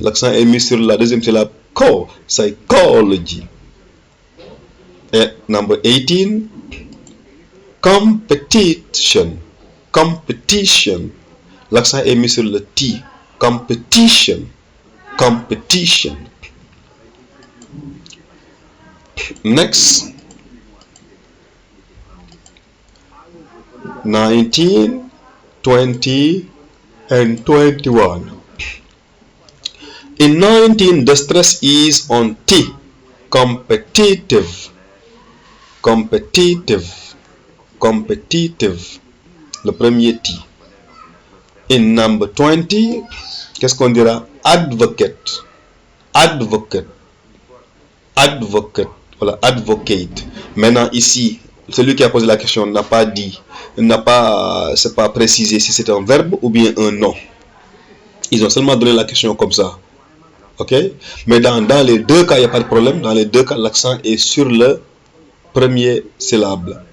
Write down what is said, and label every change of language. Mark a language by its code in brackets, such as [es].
[fr] L'accent est mis sur la deuxième syllabe co, psychology. [en] And number 18, competition, competition. [fr] L'accent est mis sur le T, competition, competition. [en] Next, 19, 20, and 21. In 19, the stress is on T, competitive, competitive, competitive. [fr] Le premier T. [en] In number 20, [fr] qu'est-ce qu'on dira? [en] Advocate, advocate, advocate. [fr] Voilà, advocate. Maintenant ici, celui qui a posé la question n'a pas dit, c'est pas précisé si c'est un verbe ou bien un nom. Ils ont seulement donné la question comme ça. Ok? Mais dans les deux cas, il n'y a pas de problème. Dans les deux cas, l'accent est sur le premier syllabe.